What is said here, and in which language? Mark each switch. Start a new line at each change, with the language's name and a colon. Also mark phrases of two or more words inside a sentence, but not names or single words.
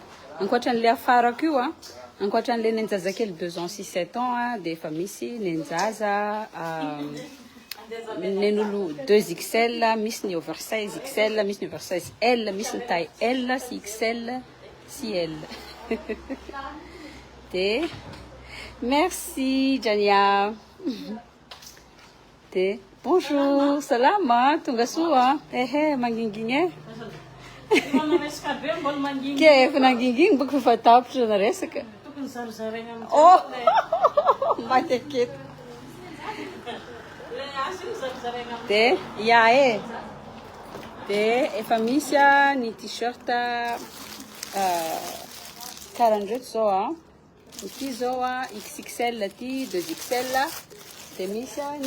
Malagasy: Ankoatra n'le afara koa, ankoatra n'le nenjazakely 2 ans 6 7 ans, de efa misy nenjaza nen'olo 2XL, misy ny oversize XL, misy ny oversize L, misy ny taille L, sy XL, sy L. De merci Jania. De bonjour, salama, tonga soa. Manginginy. Ke efa nanginginy boko fa tapitra na resaka. Oh, mateket. De ia de efa misy ny t-shirt karandraiky zao ity zao XXL ty 2XL de misy ny